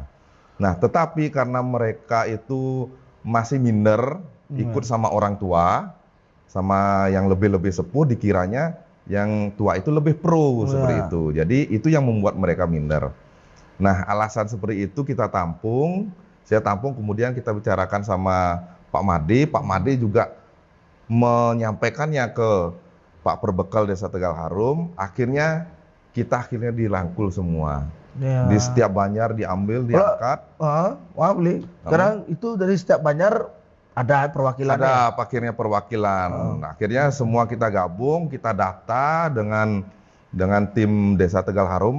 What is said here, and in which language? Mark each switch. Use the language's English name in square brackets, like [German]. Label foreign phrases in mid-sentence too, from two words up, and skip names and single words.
[Indonesian] Nah, tetapi karena mereka itu masih minder, ikut sama orang tua, sama yang lebih sepuh, dikiranya yang tua itu lebih pro seperti itu. Jadi itu yang membuat mereka minder. Nah, alasan seperti itu kita tampung, saya tampung, kemudian kita bicarakan sama Pak Made. Pak Made juga menyampaikannya ke Pak Perbekal Desa Tegal Harum. Akhirnya kita dirangkul semua. Di setiap banjar diambil, diangkat. Beli. Sekarang itu dari setiap banjar ada perwakilan. Ada akhirnya perwakilan. Akhirnya semua kita gabung, kita data dengan tim Desa Tegal Harum.